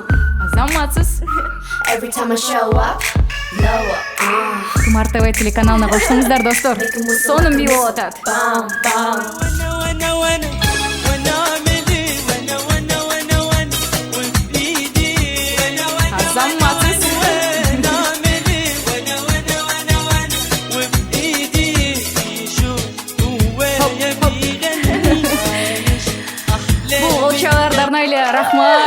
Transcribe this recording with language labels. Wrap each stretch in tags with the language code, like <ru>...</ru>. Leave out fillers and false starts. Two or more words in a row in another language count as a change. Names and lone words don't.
<ky>Азаматсыз.</ky> <en>Every time I show up, blow up.</en> <ky>Тумар ТВ телеканалына коштуңуздар, достор. Сонун бий болуп атат.</ky> <en>Bomb, bomb.</en> <ky>Азаматсыз. Бул олчаларда арнайлы рахмат.</ky>